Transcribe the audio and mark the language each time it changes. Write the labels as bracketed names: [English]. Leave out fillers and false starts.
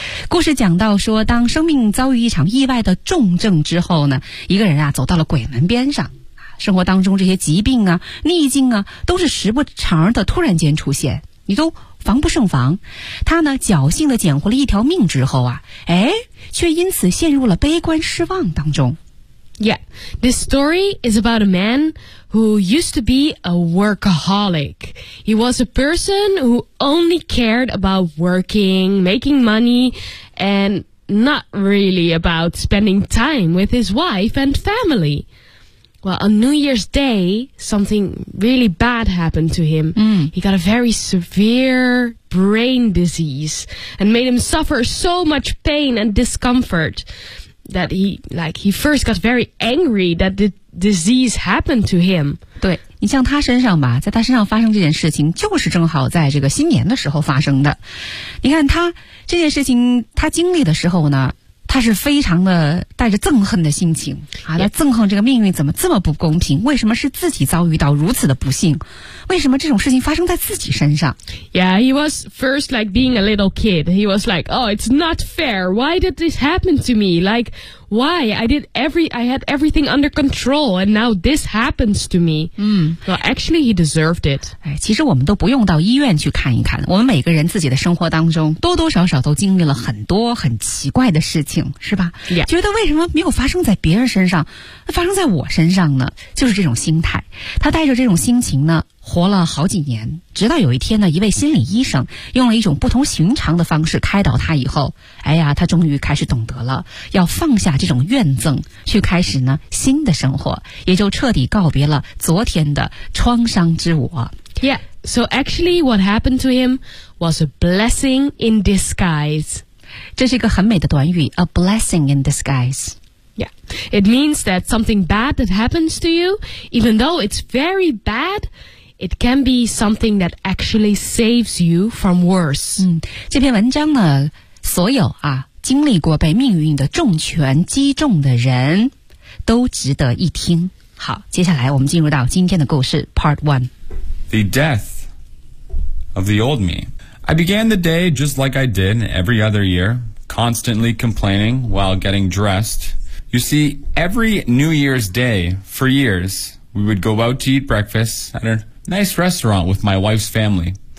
[Chinese] 故事讲到说，当生命遭遇一场意外的重症之后呢，一个人啊走到了鬼门边上。生活当中这些疾病啊逆境啊都是时不常的突然间出现，你都防不胜防。他呢侥幸地捡回了一条命之后啊，哎，却因此陷入了悲观失望当中。 [English] Yeah, this story is about a man who used to be a workaholic. He was a person who only cared about working, making money, and not really about spending time with his wife and family. Well, on New Year's Day, something really bad happened to him. He got a very severe brain disease and made him suffer so much pain and discomfort that he first got very angry that the disease happened to him. [Chinese] 对，你像他身上吧，在他身上发生这件事情就是正好在这个新年的时候发生的。你看他这件事情他经历的时候呢，他是非常的带着憎恨的心情啊，他憎恨这个命运怎么这么不公平，为什么是自己遭遇到如此的不幸，为什么这种事情发生在自己身上。 [English] Yeah, he was first like being a little kid. He was like, oh, it's not fair. Why did this happen to me? Like, why? I had everything under control and now this happens to me. Well, actually, he deserved it. [Chinese] 其实我们都不用到医院去看一看，我们每个人自己的生活当中多多少少都经历了很多很奇怪的事情，是吧？ [English] Yeah. [Chinese] 觉得为什么没有发生在别人身上，发生在我身上呢？就是这种心态。他带着这种心情呢，活了好几年，直到有一天呢，一位心理医生用了一种不同寻常的方式开导他以后，哎呀，他终于开始懂得了，要放下这种怨憎，去开始呢新的生活，也就彻底告别了昨天的创伤之我。 [English] Yeah, so actually what happened to him was a blessing in disguise. [Chinese] 这是一个很美的短语 [English] A blessing in disguise. Yeah, it means that something bad that happens to you, even though it's very bad, it can be something that actually saves you from worse. [Chinese] 这篇文章呢，所有啊经历过被命运的重拳击中的人都值得一听。好，接下来我们进入到今天的故事 Part 1. [English] The death of the old meI began the day just like I did every other year, constantly complaining while getting dressed. You see, every New Year's Day, for years, we would go out to eat breakfast at a nice restaurant with my wife's family.